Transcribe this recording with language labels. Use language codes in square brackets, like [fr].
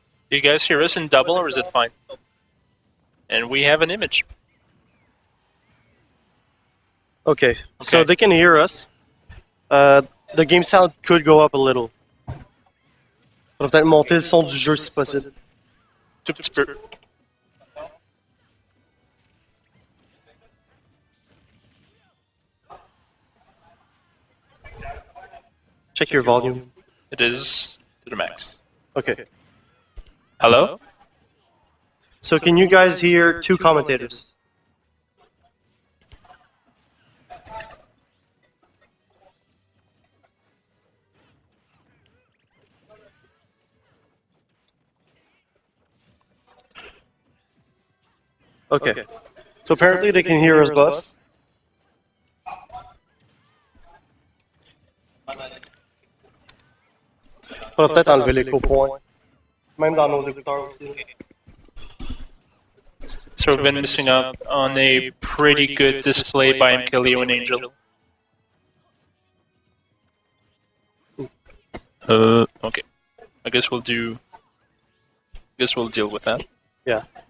[en] You guys hear us in double, or is it fine? And we have an image. Okay, so Okay. they can hear us. The game sound could go up a little. [fr] Faudrait peut-être monter le son du jeu si possible. Tout petit peu. [en] Check your volume. It is to the max. Okay. Hello? So can you guys hear two commentators? Okay. So apparently they can hear us both. [fr] Faudra peut-être enlever l'écho point. Même dans nos écouteurs aussi. [en] So we've been missing out on a pretty good display by MKLeo and Angel. Okay. I guess we'll deal with that. Yeah.